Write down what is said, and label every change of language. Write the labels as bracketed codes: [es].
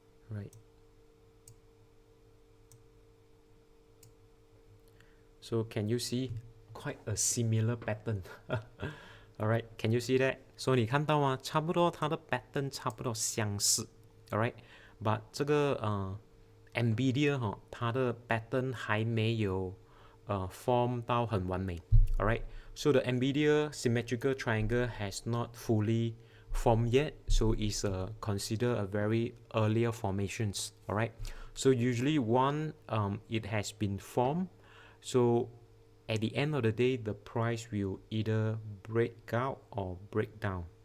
[en] Right. So can you see quite a similar pattern? Alright, can you see that? [zh] So 你看到吗？差不多它的 pattern 差不多相似。Alright, but 这个NVIDIA 它的 pattern 还没有form 到很完美。 [en] Alright, so the NVIDIA symmetrical triangle has not fully formed yet, so it's considered a very earlier formations. Alright, so usually it has been formed. So at the end of the day, the price will either break out or break down.